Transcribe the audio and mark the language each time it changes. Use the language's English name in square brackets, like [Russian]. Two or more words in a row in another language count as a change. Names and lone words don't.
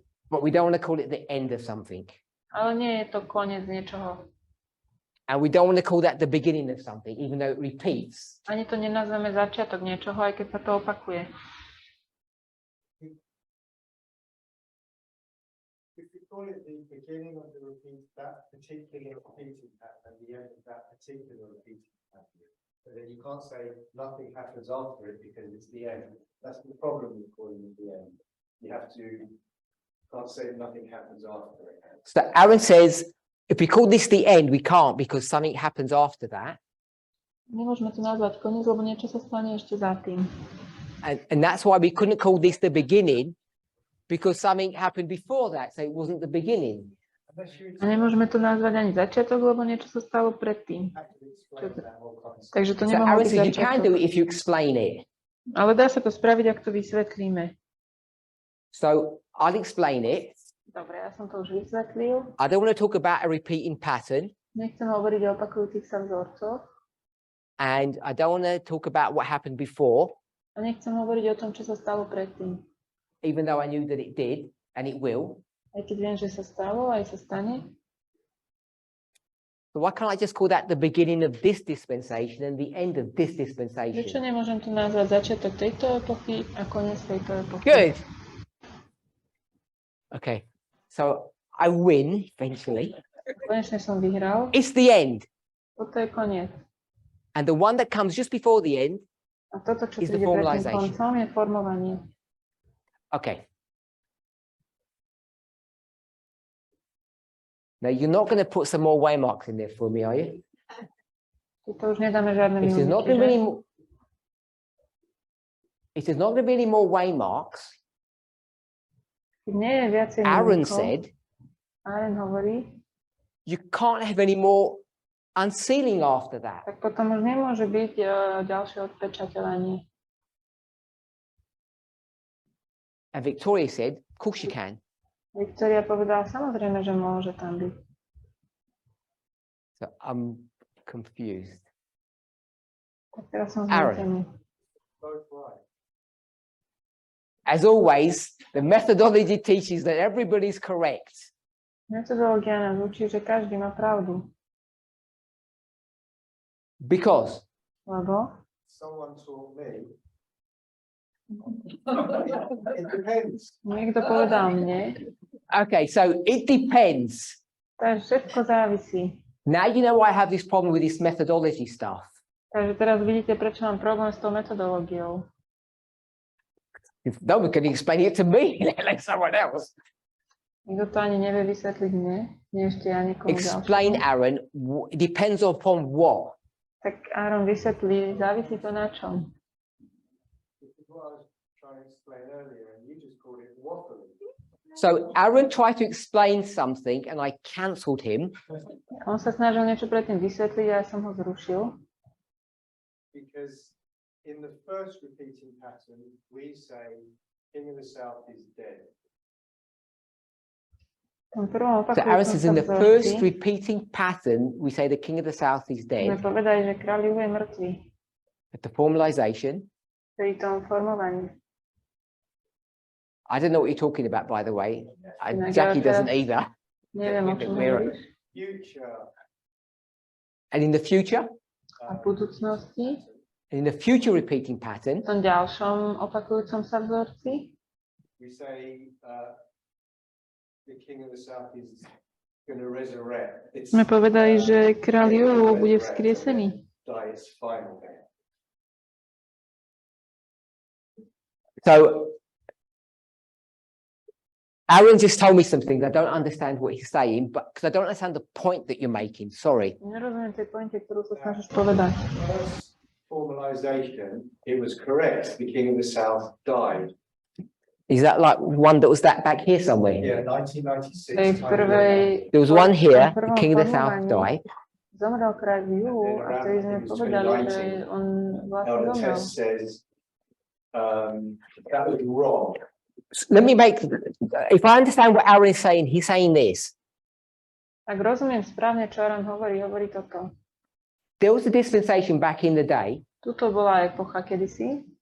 [English] but we don't want to call it the end of something. [Slovak] ale nie je to koniec niečoho. [English] And we don't want to call that the beginning of something, even though it repeats. [Slovak] Ani to nenazveme začiatok niečoho, aj keď sa to opakuje. [English] If we call it the beginning of the repeat, that particular repeating pattern, and the end of that particular repeating pattern, but then you can't say nothing happens after it because it's the end. That's the problem with calling it the end. You have to, can't say nothing happens after it. So Aaron says, if we call this the end, we can't because something happens after that. [Slovak] Nemôžeme to nazvať koniec, lebo niečo sa stane ešte za tým. [English] And that's why we couldn't call this the beginning because something happened before that. So it wasn't the beginning. Unless you [Slovak] A nemôžeme to nazvať ani začiatok, lebo niečo sa stalo predtým. [English] have to explain that whole concept. [Slovak] Takže to [English] So [Slovak] nemohlo [English] Aaron [Slovak] byť [English] says you can do [Slovak] začiatok. [English] it if you explain it. [Slovak] Ale dá sa to spraviť, ak to vysvetlíme. [English] So I'll explain it. [Slovak] Dobre, ja som to už vysvetlil. [English] I don't want to talk about a repeating pattern. [Slovak] Nechcem hovoriť o opakujúcich sa vzorcoch. [English] And I don't want to talk about what happened before, [Slovak] A nechcem hovoriť o tom, čo sa stalo predtým. [English] even though I knew that it did and it will. [Slovak] Aj keď viem, že sa stalo, aj sa stane. [English] So why can't I just call that the beginning of this dispensation and the end of this [Slovak] Prečo [English] dispensation? [Slovak] nemôžem tu nazvať začiatok tejto epochy a koniec tejto epochy? [English] Good. Okay. So I win eventually. [Slovak] Konečne som vyhral. [English] It's the end. [Slovak] Toto je koniec. [English] And the one that comes just before the end. [Slovak] A toto, čo [English] is the [Slovak] príde pred tým [English] formalization. [Slovak] koncom, je formovanie. [English] Okay. Now you're not going to put some more waymarks in there for me, are you? [Slovak] Tu už nedáme žiadne [English] If there's not [Slovak] milníky, [English] going to be [Slovak] že? [English] any more, if there's not going to be any more waymarks, [Slovak] Keď nie je viacej [English] Aaron [Slovak] milníkov, [English] said, [Slovak] Aaron hovorí, [English] you can't have any more unsealing after that. [Slovak] tak potom už nemôže byť ďalšie odpečateľanie. [English] And Victoria said, of course you can. [Slovak] Viktória povedala, samozrejme, že môže tam byť. [English] So I'm confused. [Slovak] Tak teraz som [English] Aaron. [Slovak] zmetený. [English] Both right. As always, the methodology teaches that everybody's correct. [Slovak] Metodológia nás učí, že každý má pravdu. [English] Because [Slovak] Lebo [English] Someone taught me. It depends. [Slovak] niekto povedal mne, [English] okay, so it depends. [Slovak] takže všetko závisí. [English] Now you know why I have this problem with this methodology stuff. [Slovak] Takže teraz vidíte, prečo mám problém s tou metodológiou. [English] If no one can explain it to me, let someone else. [Slovak] Nikto to ani nevie vysvetliť mne, nie ešte ja nikomu [English] Explain, [Slovak] ďalšiemu. [English] Aaron, it depends upon what? [Slovak] Tak Aaron vysvetlí, závisí to na čom. [English] This is what I was trying to explain earlier, and you just called it waffling. So Aaron tried to explain something and I cancelled him. [Slovak] On sa snažil niečo predtým vysvetliť a ja som ho zrušil. [English] Because in the first repeating pattern, we say King of the South is dead. [Slovak] V tom prvom [English] So Aaron [Slovak] opakujúcom [English] says [Slovak] sa [English] in the first [Slovak] vzorci [English] repeating pattern, we say the King of the South is [Slovak] sme [English] dead. [Slovak] povedali, že kráľ Juhu je mŕtvý. [English] At the formalization, [Slovak] Pri tom formovaní. [English] I don't know what you're talking about, by the way. [Slovak] Inak [English] Jackie [Slovak] ja [English] doesn't either. [Slovak] Neviem, o čom [English] We're- [Slovak] hovoríš. [English] Future. And in the future, [Slovak] A v budúcnosti, [English] in the future repeating pattern, [Slovak] v tom ďalšom opakujúcom sa vzorci, [English] We say the King of the South is going to resurrect. It's, [Slovak] sme povedali, že kráľ Juhu bude vzkriesený. [English] die its final day. so Aaron just told me something. I don't understand what he's saying, but because I don't understand the point that you're making. Sorry. [Slovak] Nerozumiem tej pointe, ktorú sa snažíš povedať. [English] First formalization, it was correct. The King of the South died. Is that like one that was that back here somewhere? Yeah, 1996. [Slovak] Tej prvej, [English] There was one here, [Slovak] v [English] the King of the South [Slovak] formovaní [English] died. [Slovak] zomrel kráľ Juhu a vtedy sme povedali, že on vlastne [English] Elder [Slovak] zomrel. [English] Test says that was wrong. Let me make, if I understand what Aaron is saying, he's saying this. [Slovak] Ak rozumiem správne, čo Aaron hovorí, hovorí toto. [English] There was a dispensation back in the day, [Slovak] Tuto bola epocha kedysi.